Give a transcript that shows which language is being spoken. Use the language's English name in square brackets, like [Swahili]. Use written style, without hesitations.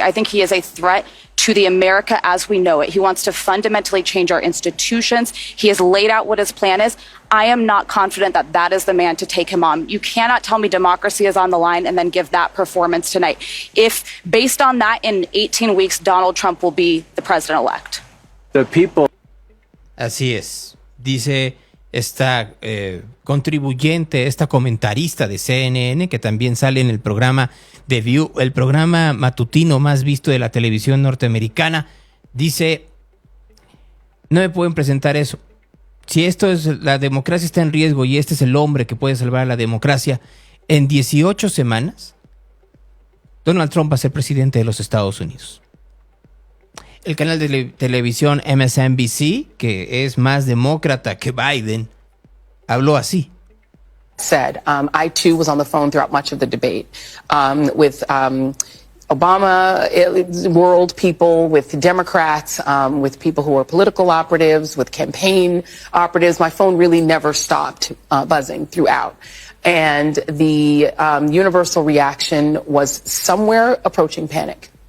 [English] I think he is a threat to the America as we know it. He wants to fundamentally change our institutions. He has laid out what his plan is. I am not confident that that is the man to take him on. You cannot tell me democracy is on the line and then give that performance tonight. If, based on that, in 18 weeks, Donald Trump will be the president-elect. The people. [Spanish] Así es, dice esta contribuyente, esta comentarista de CNN, que también sale en el programa The View, el programa matutino más visto de la televisión norteamericana. Dice, no me pueden presentar eso. Si esto es, la democracia está en riesgo y este es el hombre que puede salvar a la democracia, en 18 semanas, Donald Trump va a ser presidente de los Estados Unidos. El canal de televisión MSNBC, que es más demócrata que Biden, habló así. [English] Said, I too was on the phone throughout much of the debate with Obama world people, with Democrats, with people who are political operatives, with campaign operatives. My phone really never stopped buzzing throughout. And the universal reaction was somewhere approaching panic.